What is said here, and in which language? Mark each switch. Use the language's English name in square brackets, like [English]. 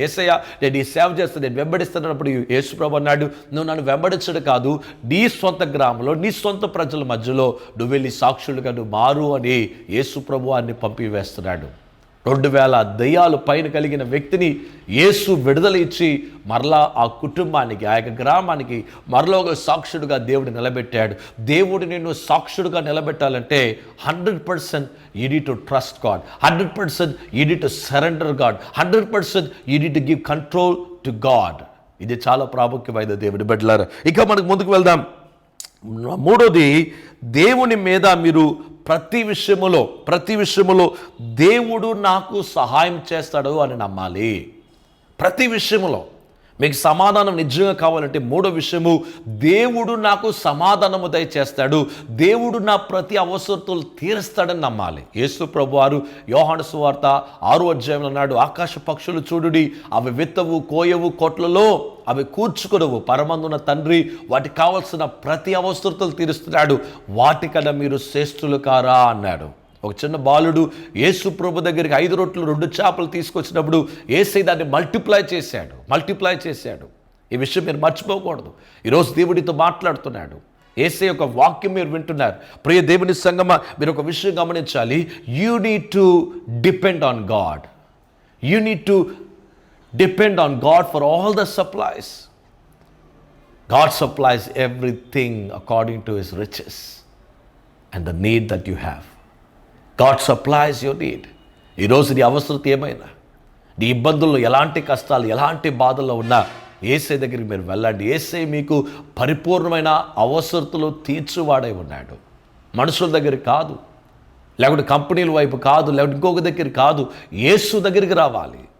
[Telugu] యేసయ్య, నేను ఈ సేవ చేస్తాను, నేను వెంబడిస్తున్నప్పుడు యేసు ప్రభు అన్నాడు, నువ్వు నన్ను వెంబడించడు కాదు, నీ సొంత గ్రామంలో, నీ సొంత ప్రజల మధ్యలో నువ్వు వెళ్ళి సాక్షులుగా నువ్వు మారు అని యేసు ప్రభు అన్ని పంపివేస్తున్నాడు. 2000 దయ్యాలు పైన కలిగిన వ్యక్తిని యేసు విడుదల ఇచ్చి మరలా ఆ కుటుంబానికి, ఆ యొక్క గ్రామానికి మరలా ఒక సాక్షుడుగా దేవుడు నిలబెట్టాడు. దేవుడు నిన్ను సాక్షుడుగా నిలబెట్టాలంటే [English] 100% you need to trust God, 100% you need to surrender God, 100% you need to give control to God. [Telugu] ఇది చాలా ప్రాముఖ్యమైన దేవుడి బిడ్డలారా. ఇక మనకు ముందుకు వెళ్దాం. మూడోది, దేవుని మీద మీరు ప్రతి విషయములో దేవుడు నాకు సహాయం చేస్తాడు అని నమ్మాలి. ప్రతి విషయములో మీకు సమాధానం నిజంగా కావాలంటే మూడో విషయము, దేవుడు నాకు సమాధానము దయచేస్తాడు, దేవుడు నా ప్రతి అవసరతలు తీరుస్తాడని నమ్మాలి. యేసు ప్రభువారు యోహాను సువార్త 6వ అధ్యాయంలో అన్నాడు, ఆకాశ పక్షులు చూడుడి, అవి విత్తవు, కోయవు, కొట్లలో అవి కూర్చుకొనవు, పరమందున తండ్రి వాటికి కావలసిన ప్రతి అవసరతలు తీరుస్తున్నాడు, వాటికన్నా మీరు శ్రేష్ఠులు కారా అన్నాడు. ఒక చిన్న బాలుడు యేసు ప్రభు దగ్గరికి 5 రొట్టెలు 2 చేపలు తీసుకొచ్చినప్పుడు యేసయ్య దాన్ని మల్టిప్లై చేశాడు. ఈ విషయం మీరు మర్చిపోకూడదు. ఈరోజు దేవుడితో మాట్లాడుతున్నాడు. యేసయ్య యొక్క వాక్యం మీరు వింటున్నారు. ప్రియ దేవుని సంగమా, మీరు ఒక విషయం గమనించాలి. [English] You need to depend on God. You need to depend on God for all the supplies. God supplies everything according to His riches and the need that you have. God supplies your need. [Telugu] ఈరోజు నీ అవసరత ఏమైనా, నీ ఇబ్బందుల్లో ఎలాంటి కష్టాలు, ఎలాంటి బాధల్లో ఉన్నా యేసయ్య దగ్గరికి మీరు వెళ్ళండి. యేసయ్య మీకు పరిపూర్ణమైన అవసరతలు తీర్చువాడై ఉన్నాడు. మనుషుల దగ్గర కాదు, లేకుంటే కంపెనీల వైపు కాదు, లేకుంటే ఇంకొక దగ్గర కాదు, యేసు దగ్గరికి రావాలి.